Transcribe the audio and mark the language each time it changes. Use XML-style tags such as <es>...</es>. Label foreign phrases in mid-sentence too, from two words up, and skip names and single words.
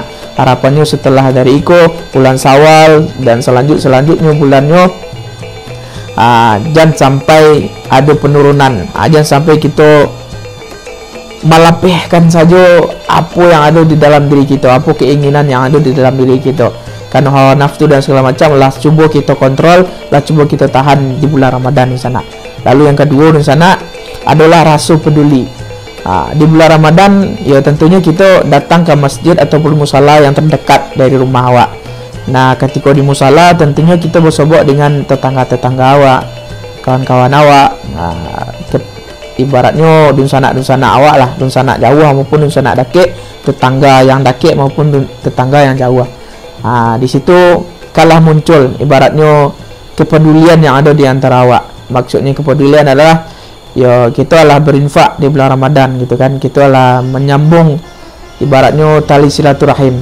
<id>Harapannya setelah dari itu bulan Syawal dan selanjutnya bulannya, jangan sampai ada penurunan, jangan sampai kita melapihkan saja apa yang ada di dalam diri kita, apa keinginan yang ada di dalam diri kita, karena hawa nafsu dan segala macam lah cuba kita kontrol, lah cuba kita tahan di bulan Ramadan di sana. Lalu yang kedua di sana adalah rasa peduli. Di bulan Ramadan ya tentunya kita datang ke masjid ataupun musala yang terdekat dari rumah awak. Nah, ketika di musala tentunya kita bersobok dengan tetangga-tetangga awak, kawan-kawan awak. Ibaratnya dunsana awak lah, dunsana jauh maupun dunsana dakik, tetangga yang dakik maupun tetangga yang jauh. Di situ kalah muncul ibaratnya kepedulian yang ada di antara awak. Maksudnya kepedulian adalah ya kita lah berinfak di bulan Ramadan gitu kan, kita lah menyambung ibaratnya tali silaturahim.</id>